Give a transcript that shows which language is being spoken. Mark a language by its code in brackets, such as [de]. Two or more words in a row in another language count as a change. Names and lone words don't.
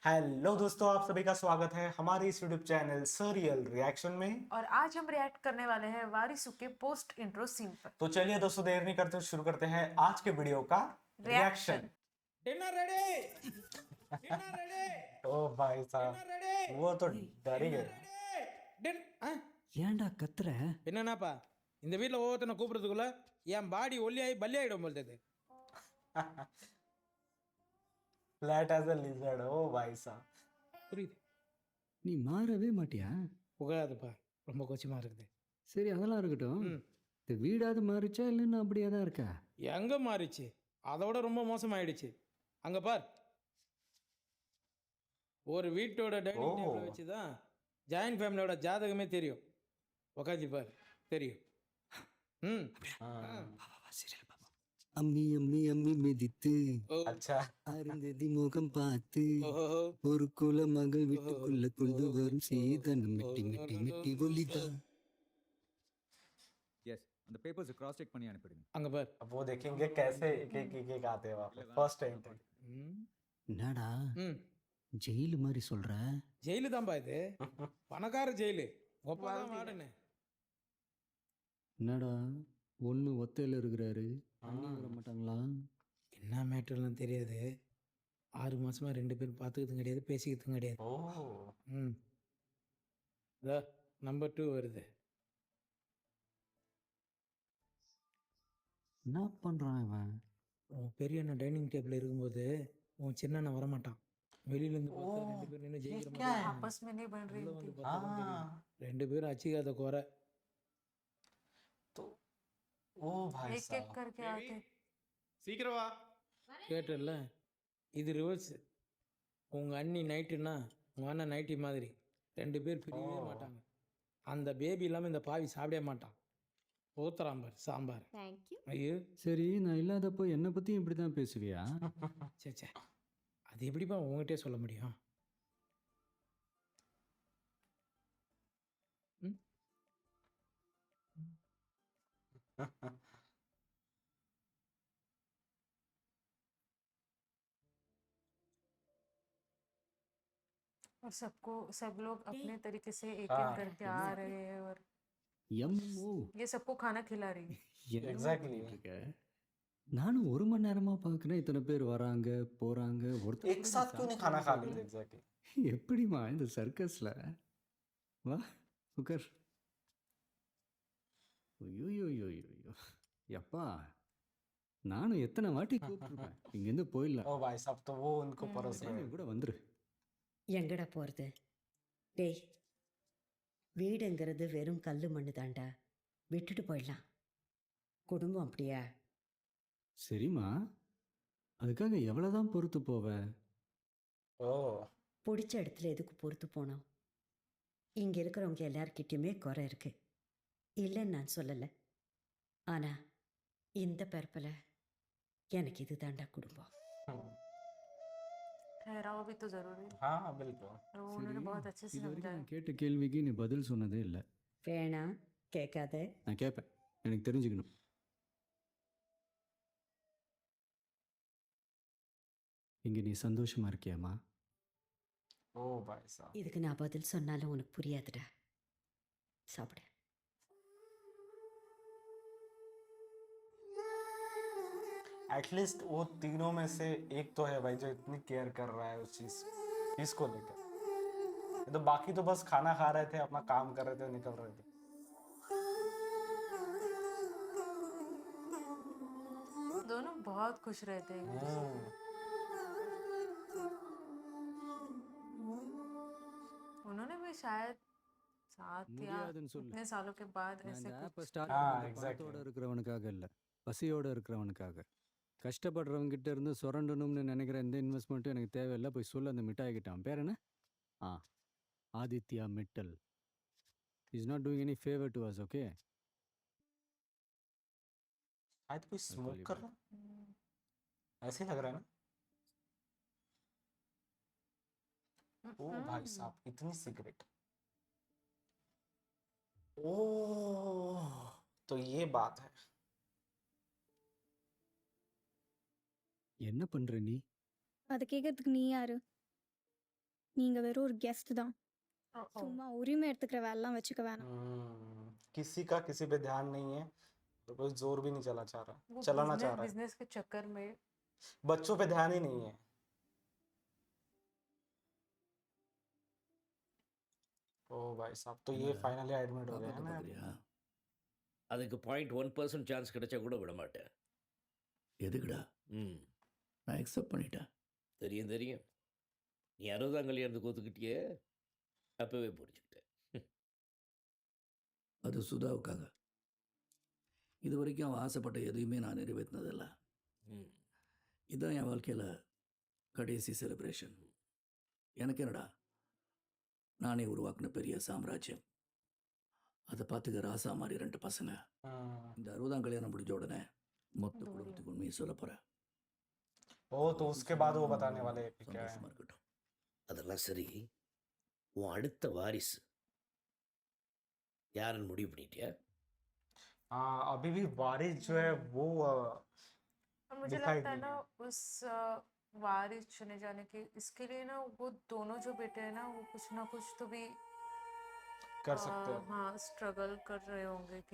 [hi] हेलो दोस्तों, आप सभी का स्वागत है हमारे इस यूट्यूब चैनल सरियल रिएक्शन में। और आज हम रिएक्ट करने वाले हैं वारिसु के पोस्ट इंट्रो सीन पर। तो चलिए दोस्तों, देर नहीं करते शुरू करते हैं आज के वीडियो का रिएक्शन। रिएक्शन। [en] dinner ready dinner ready [hi] ओ भाई साहब, [en] dinner ready [hi] वो तो डर ही गए। [ta] ஏன்டா கத்துற? என்னன்னாப்பா இந்த வீட்ல ஒவ்வொருத்தனை கூப்பிடுறதுக்குள்ள என் பாடி ஒல்லியாகி பல்லி ஆகிடும் போல் தெரியுது. [en] flat as a lizard, [hi] ओ भाई साहब। [ta] புரியுது, நீ மாறவே மாட்டியா? புகாதுப்பா, ரொம்ப கொச்சமா இருக்குது. சரி, அதெல்லாம் இருக்கட்டும். ம் இந்த வீடாவது மாறிச்சா இல்லைன்னா அப்படியே தான் இருக்கா? எங்கே மாறிச்சு? அதோட ரொம்ப மோசமாயிடுச்சு. அங்கே பார், ஒரு வீட்டோட [en] dining table [ta] வச்சு தான் [en] joint family [ta] ஜாதகமே தெரியும். உக்காஞ்சி பார், தெரியும். ம் சீரியல் பாப்பா. அம்மி அம்மி அம்மி மிதித்து ஓ [hi] अच्छा [ta] அருந்ததி முகம் பார்த்து ஓஹோ ஒரு குல மகள் வீட்டுக்குள்ள கொண்டு வரும் சீதனம் மிட்டி மிட்டி மிட்டி ஒலிதான். यस அந்த [en] papers cross check [ta] பண்ணி அனுப்பிடுங்க. அங்கே பார். [hi] अब वो देखेंगे कैसे एक आते हैं वहाँ पे [en] first entry. [ta] ம் என்னடா ம் ஜெயிலு மாதிரி சொல்ற? ஜெயிலு தான்ப்பா இது, பணக்கார ஜெயிலு. ஒப்பதான் வாடனே. என்னடா ஒண்ணு ஒத்தையில இருக்கிறாரு, அண்ணி வர மாட்டாங்களா? என்ன மேட்டர்லாம் தெரியாது. 6 மாசமா 2 பேரும் பார்த்துக்கிறதும் கிடையாது, பேசிக்கிறதும் கிடையாது. [hi] ओ [ta] ம் இதோ நம்பர் 2 வருது. என்ன பண்றான் இவன்? உன் பெரிய அண்ணன் [en] dining table [ta] இருக்கும்போது உன் சின்ன அண்ணன் வரமாட்டான். வெளியிலேருந்து பார்த்தா 2 பேர் நின்று ஜெயிக்கிற [hi] क्या [ta] மாதிரி [hi] है? आपस में नहीं बन रही [ta] உள்ள [hi] थी। [ta] வந்து பார்த்தா தான் தெரியும். [hi] हाँ [ta] 2 பேரும் அச்சிக்காத குறை. [hi] तो ओ भाई एक एक साहब, करके आते। [ta] சீக்கிரம் வா. கேட்டல, இது ரிவர்ஸ். உங்கள் அண்ணி நைட்டுன்னா உங்கள் அண்ணன் நைட்டி மாதிரி 2 பேர் பிரியவே மாட்டாங்க. அந்த பேபி இல்லாமல் இந்த பாவி சாப்பிடவே மாட்டான். ஊத்துறாம்பார் சாம்பார். தேங்க்யூ. ஐயோ சரி, நான் இல்லாதப்போ என்னை பத்தியும் இப்படிதான் பேசுவியா? சே சே, அது எப்படிப்பா உங்ககிட்டே சொல்ல முடியும்? ம் [hi] और सब लोग अपने तरीके से एक हाँ, एक करके आ रहे हैं और [ta] எம்மோ [hi] ये सबको खाना खिला रही है। [ta] என்னடா Exactly. பண்ணிட்டு இருக்க? நானும் 1 மணி நேரமா பார்க்குறேன், இத்தனை பேர் வராங்க போறாங்க, ஒருத்தர் [hi] एक [ta] கூட [hi] साथ क्यों नहीं खाना खा लेते एग्जैक्टली। [ta] எப்படிம்மா இந்த சர்க்கஸ்ல? வா உட்கார். ஐயோ எப்பா, நானும் எத்தனை வாட்டி கூப்பிட்டுருப்பேன், இங்கேருந்து போயிடலாம், [hi] ओ भाई साहब, तो वो उनको परोस रहे [ta] நீ [hi] हैं। [ta] கூட வந்துரு. எங்கடா போறது? டேய், வீடுங்கிறது வெறும் கல்லு மண்ணு தாண்டா, விட்டுட்டு போயிடலாம். குடும்பம் அப்படியா? சரிம்மா, அதுக்காக எவ்வளோதான் பொறுத்து போவ? [hi] ओ [ta] பிடிச்ச இடத்துல எதுக்கு பொறுத்து போனோம்? இங்க இருக்கிறவங்க எல்லார்கிட்டயுமே குறை இருக்கு, இல்லைன்னு நான் சொல்லலை. ஆனா இந்த பிறப்பில் எனக்கு இது தாண்டா குடும்பம். [hi] ठहराव भी तो जरूरी है। हाँ बिल्कुल। और वो उन्होंने बहुत अच्छे से [ta] இது வரைக்கும் [hi] समझाया। [ta] நான் கேட்ட கேள்விக்கு நீ பதில் சொன்னதே இல்லை. வேணாம், கேட்காத. நான் கேட்பேன், எனக்கு தெரிஞ்சுக்கணும். இங்கே நீ சந்தோஷமா இருக்கியாம்மா? [hi] ओ भाई साहब, [ta] இதுக்கு நான் பதில் சொன்னாலும் உனக்கு புரியாதுடா. சாப்பிடு. [hi] एटलीस्ट वो तीनों में से एक तो है भाई जो इतनी केयर कर रहा है उस चीज को लेकर। ये तो बाकी तो बस खाना खा रहे थे, अपना काम कर रहे थे, निकल रहे थे। दोनों बहुत खुश रहते हैं। उन्होंने भी शायद 7 या [ta] முடியாதுன்னு சொல்லு. [hi] इतने सालों के बाद [ta] நான் [hi] ऐसे [ta] இந்த [hi] कुछ [en] app start [ta] ஆ, பண்ணது exactly. பணத்தோட இருக்கிறவனுக்காக இல்லை, பசியோட இருக்கிறவனுக்காக. கஷ்டப்படுறவங்க கிட்ட இருந்து சுரண்டணும்னு நினைக்கிற எந்த இன்வெஸ்ட்மெண்ட்டும் எனக்கு தேவையில்லை. போய் சொல்ல அந்த மிட்டாய் கிட்ட. அவன் பேர் என்ன? ஆ, ஆதித்யா மிட்டல். [en] is not doing any favor to us, okay? [hi] शायद कोई स्मोक कर रहा है, ऐसे ही लग रहा है ना। ओ भाई साहब, इतनी सिगरेट। ओ तो ये बात है। [ta] என்ன பண்ற நீ? அதை கேட்கறதுக்கு நீ யாரு? நீங்க வெறும் ஒரு கெஸ்ட் தான். ओ, ओ, சும்மா உரிமை எடுத்துக்கிற வேலைலாம் வச்சுக்க வேணாம். [hi] किसी का किसी पे ध्यान नहीं है और कोई जोर भी नहीं वो चलाना चाह रहा है बिजनेस के चक्कर में बच्चों पे ध्यान ही नहीं है ओ भाई साहब तो ये [en] finally admit [hi] हो गया है ना [ta] பார்க்குறியா அதுக்கு 0.1% சான்ஸ் கிடைச்சா கூட விட மாட்டேன். எதுக்குடா ம் நான் அக்செப்ட் பண்ணிட்டேன். தெரியும் தெரியும். நீ 60ஆம் கல்யாணத்துக்கு ஒத்துக்கிட்டியே, அப்பவே புரிஞ்சுக்கிட்டேன். அது சுதாவுக்காக. இது வரைக்கும் அவன் ஆசைப்பட்ட எதையுமே நான் நிறைவேற்றினதில்லை. ம் இதுதான் என் வாழ்க்கையில் கடைசி செலிப்ரேஷன். எனக்கு என்னடா, நானே உருவாக்கின பெரிய சாம்ராஜ்யம். அதை பார்த்துக்க ராசா மாதிரி 2 பசங்க. இந்த 60ஆம் கல்யாணம் முடிஞ்ச உடனே மொத்த குடும்பத்துக்கு உண்மையை சொல்ல போகிறேன். [hi] ओ तो उसके बाद वो बताने वाले हैं कि क्या है [ta] சந்தோஷமா இருக்கட்டும். அதெல்லாம் சரி, உன் அடுத்த வாரிசு யாருன்னு முடிவு பண்ணிட்டியா? [hi] हाँ अभी भी वारिस जो है वो और मुझे दिखाई लगता है नहीं ना है उस वारिस चुने जाने के इसके लिए ना वो दोनों जो बेटे हैं ना वो कुछ ना कुछ तो भी कर सकते हैं हाँ स्ट्रगल कर रहे होंगे कि